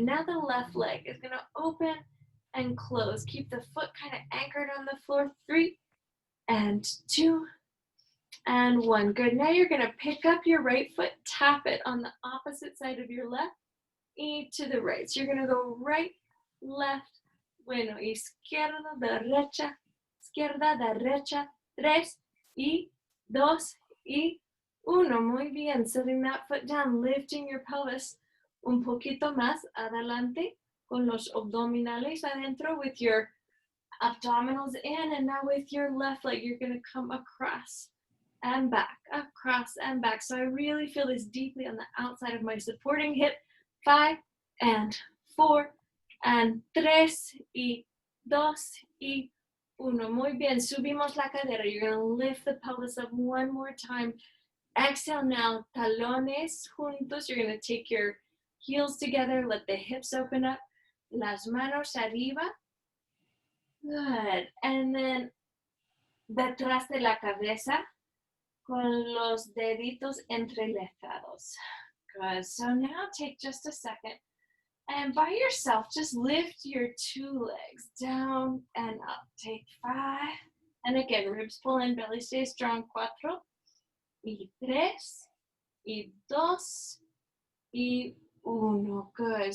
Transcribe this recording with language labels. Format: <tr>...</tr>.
<en>Now the left leg is going to open and close. Keep the foot kind of anchored on the floor. 3 and 2 and 1. Good. Now you're going to pick up your right foot, tap it on the opposite side of your left, y to the right. So you're going to go right, left,</en> <es>bueno, izquierda, derecha, izquierda, derecha, 3 y 2 y 1. Muy bien.</es> <en>Setting that foot down, lifting your pelvis</en> <es>un poquito más adelante con los abdominales adentro</es> <en>with your abdominals in, and now with your left leg, you're going to come across and back, across and back. So I really feel this deeply on the outside of my supporting hip. 5 and 4 and 3 y 2 y 1.</en> <es>Muy bien, subimos la cadera.</es> <en>You're going to lift the pelvis up one more time. Exhale now,</en> <es>talones juntos.</es> <en>You're going to take your heels together, let the hips open up,</en> <es>las manos arriba.</es> <en>Good. And then</en> <es>detrás de la cabeza con los deditos entrelazados.</es> <en>Good. So now take just a second and by yourself, just lift your 2 legs down and up. Take 5. And again, ribs pull in, belly stay strong. 4 y 3 y 2 y 1. Good.</en>